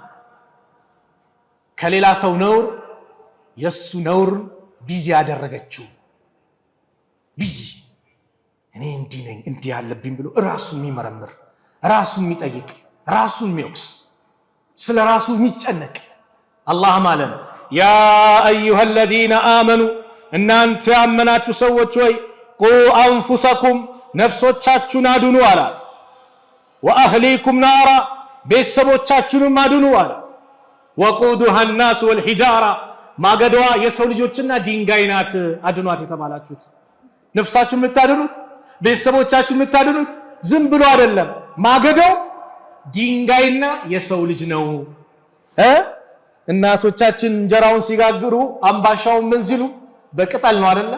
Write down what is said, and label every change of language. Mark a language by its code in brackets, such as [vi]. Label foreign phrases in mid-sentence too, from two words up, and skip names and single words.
[am] ከሌላ ሰው ነውር የሱ ነውር ቢዚ ያደረገችው ቢዚ እኔ እንዲህ ነኝ እንዲህ ያለብኝ ብሎ ራሱን የሚመረምር ራሱን የሚጠይቅ ራሱን የሚወቅስ ስለ ራሱ የሚጨነቅ አላህ ማለት [ar] يا أيها الذين آمنوا [am] እናንተ ያመናችሁ ሰዎች ሆይ [ar] قوا أنفسكم [am] ነፍሶቻችሁን አድኑ አለ። [ar] وأهليكم نارا [am] ቤተሰቦቻችሁንም አድኑ አለ። [ar] وقودها الناس والحجارة [am] ማገዷ የሰው ልጆችና ድንጋይ ናት። አድኗት የተባላችሁት ነፍሳችሁን የምታድኑት ቤተሰቦቻችሁን የምታድኑት ዝም ብሎ አይደለም። ማገዷው ድንጋይና የሰው ልጅ ነው። እናቶቻችን እንጀራውን ሲጋግሩ አምባሻውን ምን ሲሉ በቅጠል ነው አይደለ?